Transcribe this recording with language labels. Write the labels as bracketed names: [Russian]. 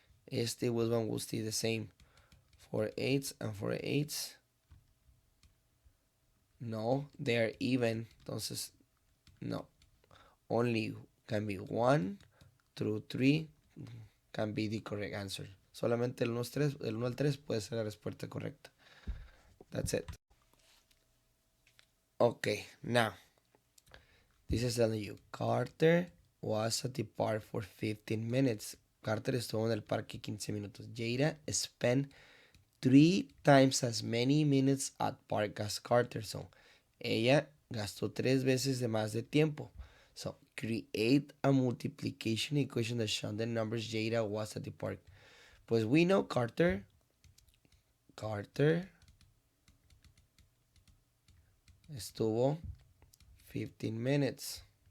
[Spanish] Este [English] one will stay the same. 4 8s and 4 8s. No, they are even. [Spanish] Entonces, no. [English] Only can be 1 through 3 can be the correct answer. [Spanish] Solamente el 1 al 3 puede ser la respuesta correcta. [English] That's it. Okay, now. This is telling you, Carter was at the park for 15 minutes. [Spanish] Carter estuvo en el parque 15 minutos. [English] Jada spent 3 times as many minutes at park as Carter. So, [Spanish] ella gastó 3 veces de más de tiempo. [English] So, create a multiplication equation that shows the numbers Jada was at the park. [Spanish] Pues [English] we know Carter [Spanish] estuvo [English] 15 minutes.